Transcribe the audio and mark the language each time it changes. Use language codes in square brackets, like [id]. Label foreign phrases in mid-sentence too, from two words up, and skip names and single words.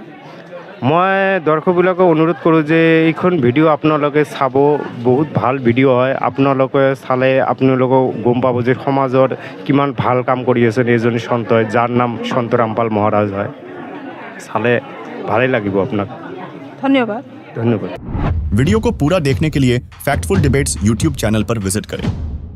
[as] মই দৰ্শকবিলাকক অনুৰোধ কৰোঁ যে এইখন ভিডিঅ' আপোনালোকে চাব। বহুত ভাল ভিডিঅ' হয়। আপোনালোকে চালে আপোনালোকেও গম পাব যে সমাজত কিমান ভাল কাম কৰি আছে এজন সন্তই, যাৰ নাম সন্ত ৰামপাল মহাৰাজ হয়। চালে ভালেই লাগিব আপোনাক। ধন্যবাদ। ধন্যবাদ। [hi] वीडियो को पूरा देखने के लिए फैक्टफुल डिबेट्स यूट्यूब चैनल पर विजिट करें।